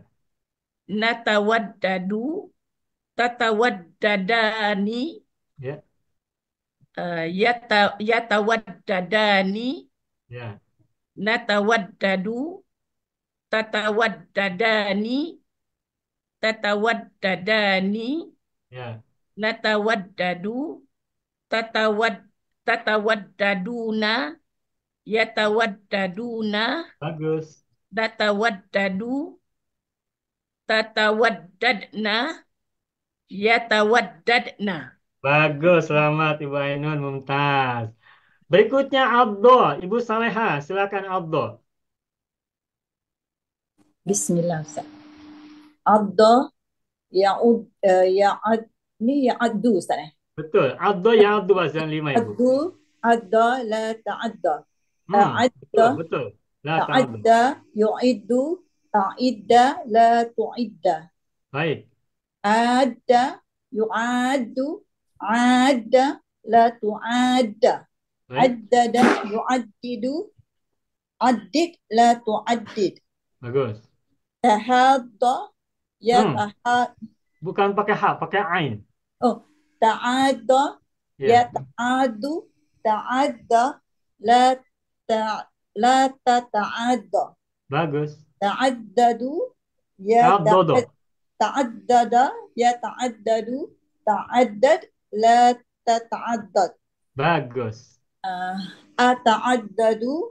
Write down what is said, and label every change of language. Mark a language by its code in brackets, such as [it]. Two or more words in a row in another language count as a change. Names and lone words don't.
[ar] نتودد. تتوددان. [id] Ya. [ar] يتوددان. [id] Ya. [ar] نتودد. تتوددان. تتوددان. [id] Ya. [ar] نتودد. تتوددون. يتوددون. [id] Bagus. [ar] تتودد. تتوددن. يتوددن. [id] Bagus, selamat Ibu Ainun, mumtaz. Berikutnya Abdo, Ibu Saleha, silakan Abdo. Bismillah Ustaz. [ar] عدّ يعود [id] ini ya'addu Ustaz eh. Betul, Abdo ya Abdo bahasa 5 Ibu. [ar] عدّ عدّ لا تعدّ. [id] Betul, betul. [ar] لا تعدّ. تعدّى يعدّ تعدّ لا تعدّ. [id] Baik. [ar] عدّ يعدّ عدّ لا تعدّ. [id] Baik. [ar] عدّد يعدّد عدّد لا تعدّد. [id] Bagus. [ar] تحدّى [id] Bukan pakai ha, pakai ain. [ar] أوه، تعدّى [id] Ya. [ar] تعدّ تعدّى لا تتعدّى. [id] Bagus. [ar] تعدّد تعدّد. تعدّد تعدّد تعدّد لا تتعدّد. [id] Bagus. [ar] أتعدّد